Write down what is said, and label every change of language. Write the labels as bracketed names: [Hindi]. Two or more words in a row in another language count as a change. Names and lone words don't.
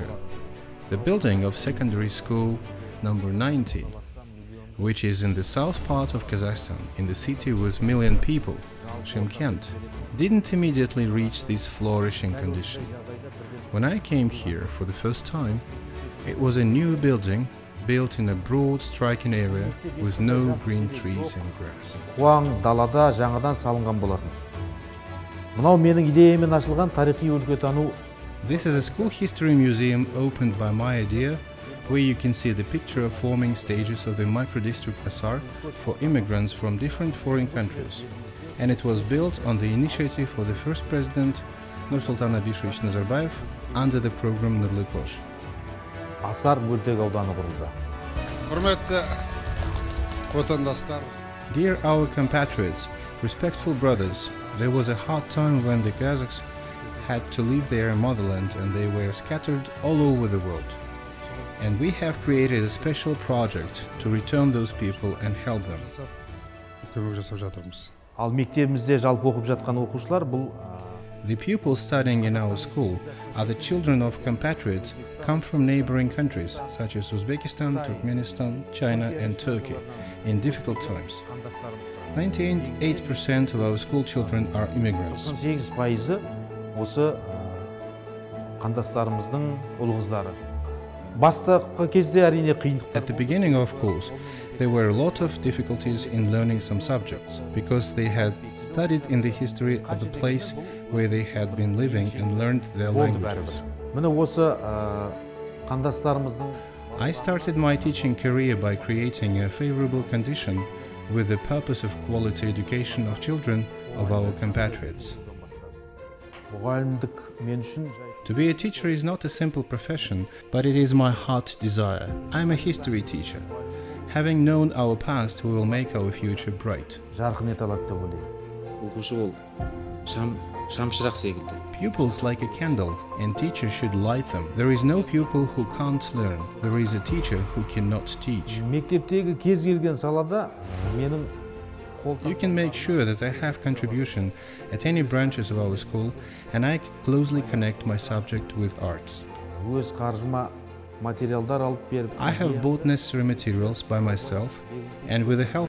[English] The building of secondary school number 90, which is in the south part of Kazakhstan, in the city with million people, Shymkent, didn't immediately reach this flourishing condition. When I came here for the first time, it was a new building built in a broad striking area with no green trees and grass. [Kazakh] Қуаң далада жаңадан салынған болатын. Мынау менің идеямен ашылған тарихи өлкетану. [English] This is a school history museum opened by my idea, where you can see the picture of forming stages of the micro-district Asar for immigrants from different foreign countries. And it was built on the initiative of the first president, Nursultan Abишевич Nazarbayev, under the program Nurly Kosh. [Kazakh] Asar мөлтек ауданы құрылды. Құрметті отандастар. [English] Dear our compatriots, respectful brothers, there was a hard time when the Kazakhs had to leave their motherland and they were scattered all over the world. And we have created a special project to return those people and help them. [Kazakh] Ал мектебімізде жалпы оқып жатқан оқушылар бұл [English] The pupils studying in our school are the children of compatriots come from neighboring countries such as Uzbekistan, Turkmenistan, China and Turkey in difficult times. 98% of our school children are immigrants. [Kazakh] 8% осы қандастарымыздың ұл қыздары. Бастапқы кезде әрине қиындық. [English] At the beginning, of course, there were a lot of difficulties in learning some subjects because they had studied in the history of the place where they had been living and learned their languages. [Kazakh] Міне осы қандастарымыздың [English] I started my teaching career by creating a favorable condition with the purpose of quality education of children of our compatriots. [Kazakh] мұғалімдік мен үшін [English] To be a teacher is not a simple profession, but it is my heart's desire. I'm a history teacher. Having known our past, we will make our future bright. [Kazakh] жарқын ете алады деп ойлаймын. Оқушы ол шамшырақ секілді. [English] Pupils like a candle, and teachers should light them. There is no pupil who can't learn. There is a teacher who cannot teach. [Kazakh] Мектептегі кез келген салада менің [English] You can make sure that I have contribution at any branches of our school, and I closely connect my subject with arts. [Kazakh] өз қаржыма материалдар алып беріп [English] I have bought necessary materials by myself, and with the help